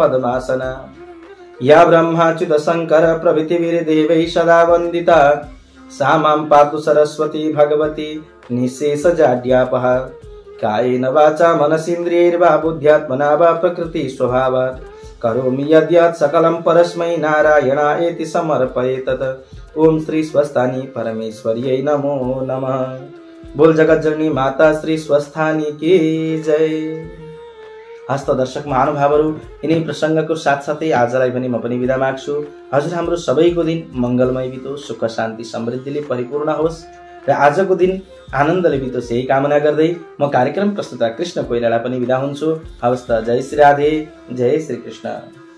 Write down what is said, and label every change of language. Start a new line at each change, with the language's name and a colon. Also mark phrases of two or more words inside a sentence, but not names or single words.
Sanskrit: पद्मासना या ब्रह्माच्युत शंकर प्रभृतिभिर्देवैः सदा वन्दिता सा मां पातु सरस्वती भगवती निःशेषजाड्यापः कायेन वाचा मनसीन्द्रियैर्वा बुद्ध्यात्मना वा प्रकृति स्वभावात् करोमि यद्यत् सकलं परस्मै नारायणायेति समर्पयेतत्। ओम श्री स्वस्थानी परमेश्वर्यै नमो नमः।
Hindi: बोल जगत जननी माता श्री स्वस्थानी की जय।
Nepali: हस्त दर्शक महानुभावहरू, यिनै प्रसङ्गको साथसाथै आजलाई पनि म पनि बिदा माग्छु। हजुर हाम्रो सबैको दिन मङ्गलमय बितोस्, सुख शान्ति समृद्धिले परिपूर्ण होस् र आजको दिन आनन्दले बितोस् यही कामना गर्दै म कार्यक्रम प्रस्तुता कृष्ण कोइराला पनि बिदा हुन्छु। हवस् त, जय श्री राधे, जय श्री कृष्ण।